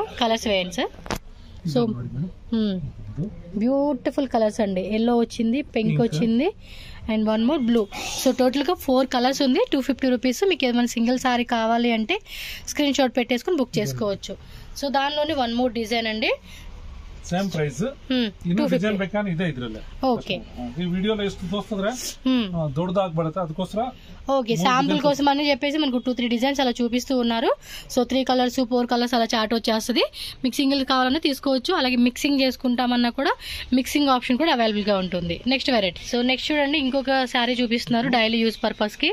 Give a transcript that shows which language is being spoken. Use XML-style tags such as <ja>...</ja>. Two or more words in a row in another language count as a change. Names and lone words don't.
<te>కలర్స్ వేయండి సార్.</te> <en>so beautiful colours</en> <te>అండి. ఎల్లో వచ్చింది, పింక్ వచ్చింది</te> <en>and one more blue.</en> <te>సో టోటల్గా 4 కలర్స్ ఉంది. 250 రూపీస్. మీకు ఏమైనా</te> <en>single saree</en> <te>కావాలి అంటే</te> <en>screenshot</en> <te>పెట్టేసుకుని బుక్ చేసుకోవచ్చు. సో దానిలోని</te> <en>one more design</en> <te>అండి.</te> <en>same price</en> <kn>ಇನ್ನು ಡಿಸೈನ್ ಬೇಕಾದ್ರೆ ಇದೆ ಇದ್ರಲ್ಲೇ. ಓಕೆ, ಈ ವಿಡಿಯೋలో ಎಷ್ಟು ತೋರಿಸಿದ್ರೆ</kn> <te>దొడ్డదాక పడతా</te> <kn>ಅದಕ್ಕೋಸ್ಕರ</kn> <te>ఓకే శాంపుల్ కోసం అని చెప్పేసి మనకు 2-3 డిజైన్స్ అలా చూపిస్తూ ఉన్నారు. సో 3 కలర్స్ 4 కలర్స్ అలా చార్ట్ వచ్చేస్తుంది. మీకు సింగిల్ కావాలన్నా తీసుకోవచ్చు. అలాగే మిక్సింగ్ చేసుకుంటామన్నా కూడా</te> <en>mixing option</en> <te>కూడా అవైలబుల్గా ఉంటుంది.</te> <en>next variety.</en> <te>సో నెక్స్ట్ చూడండి, ఇంకొక శారీ చూపిస్తున్నారు</te> <en>daily use</en> <te>పర్పస్కి.</te>